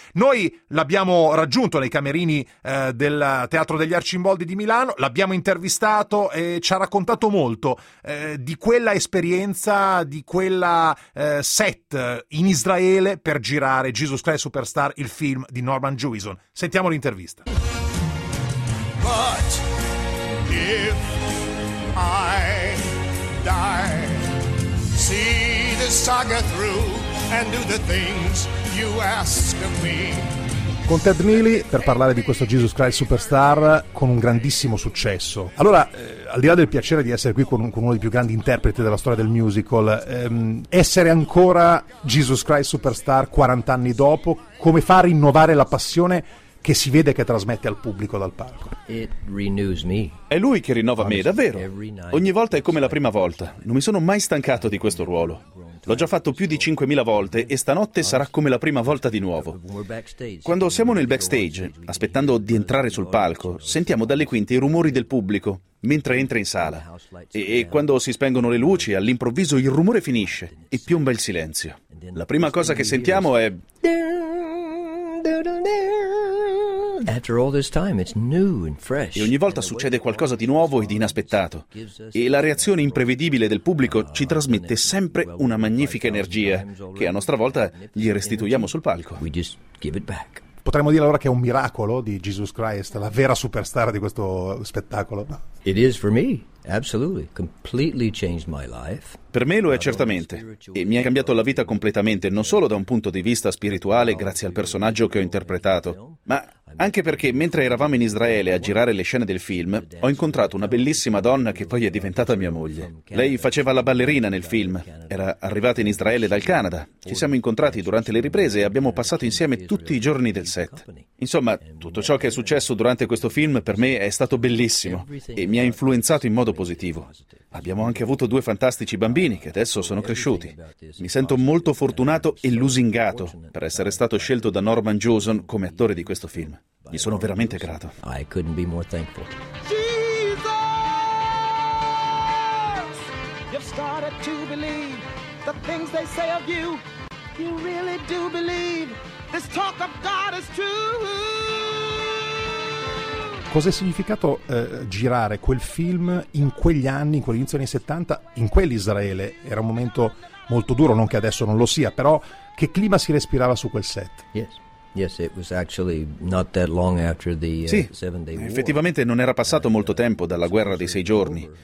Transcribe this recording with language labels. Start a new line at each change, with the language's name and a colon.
Italian: Noi l'abbiamo raggiunto nei camerini del Teatro degli Arcimboldi di Milano, l'abbiamo intervistato e ci ha raccontato molto di quella esperienza, di quella set in Israele per girare Jesus Christ Superstar, il film di Norman Jewison. Sentiamo l'intervista.
English: But if I die, see this saga through and do the things you ask of me.
Italian: Con Ted Neely per parlare di questo Jesus Christ Superstar con un grandissimo successo. Allora, al di là del piacere di essere qui con uno dei più grandi interpreti della storia del musical, essere ancora Jesus Christ Superstar 40 anni dopo, come fa a rinnovare la passione che si vede che trasmette al pubblico dal palco?
English: It renews me.
Italian: È lui che rinnova me, davvero. Ogni volta è come la prima volta. Non mi sono mai stancato di questo ruolo. L'ho già fatto più di 5.000 volte e stanotte sarà come la prima volta di nuovo. Quando siamo nel backstage, aspettando di entrare sul palco, sentiamo dalle quinte i rumori del pubblico mentre entra in sala. E quando si spengono le luci, all'improvviso il rumore finisce e piomba il silenzio. La prima cosa che sentiamo è...
English: After all this time, it's new and fresh.
Italian: E ogni volta succede qualcosa di nuovo ed inaspettato. E la reazione imprevedibile del pubblico ci trasmette sempre una magnifica energia, che a nostra volta gli restituiamo sul palco.
English: We just give it back.
Italian: Potremmo dire allora che è un miracolo di Jesus Christ, la vera superstar di questo spettacolo.
English: It is for me. Absolutely. Completely changed my life.
Italian: Per me lo è certamente. E mi ha cambiato la vita completamente, non solo da un punto di vista spirituale, grazie al personaggio che ho interpretato, ma anche perché mentre eravamo in Israele a girare le scene del film, ho incontrato una bellissima donna che poi è diventata mia moglie. Lei faceva la ballerina nel film, era arrivata in Israele dal Canada. Ci siamo incontrati durante le riprese e abbiamo passato insieme tutti i giorni del set. Insomma, tutto ciò che è successo durante questo film per me è stato bellissimo e mi ha influenzato in modo positivo. Abbiamo anche avuto due fantastici bambini che adesso sono cresciuti. Mi sento molto fortunato e lusingato per essere stato scelto da Norman Jewson come attore di questo film. Gli sono veramente grato.
English: I couldn't be more thankful. Jesus! You've started to believe the things they say of you. You really do believe this talk of God is true.
Italian: Cos'è significato girare quel film in quegli anni, in quell'inizio anni 70, in quell'Israele? Era un momento molto duro, non che adesso non lo sia, però che clima si respirava su quel set? Sì, effettivamente non era passato molto tempo dalla guerra dei sei giorni.